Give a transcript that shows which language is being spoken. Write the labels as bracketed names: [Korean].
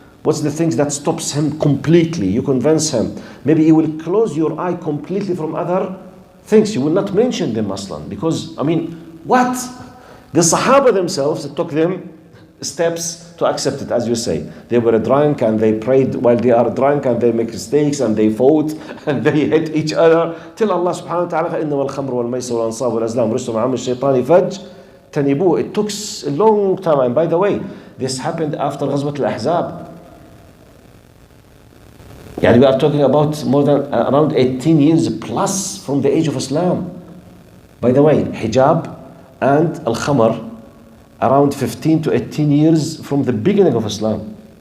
[English] What's the things that stops him completely? You convince him. Maybe you will close your eye completely from other things. You will not mention them Aslan. Because, what? The Sahaba themselves, it took them steps to accept it, as you say. They were drunk and they prayed while they are drunk and they make mistakes and they fought and they hit each other. Till Allah subhanahu wa ta'ala, [Arabic] فَإِنَّمَا الْخَمْرُ وَالْمَيْسِرُ وَالْأَنصَابُ وَالْأَزْلَامُ رِجْسٌ مِنْ عَمَلِ الشَّيْطَانِ فَاجْتَنِبُوهُ. [English] It took a long time. And by the way, this happened after Ghazwat al-Ahzab. Yeah, we are talking about more than around 18 years plus from the age of Islam. By the way, hijab and al-khamr, around 15 to 18 years from the beginning of Islam.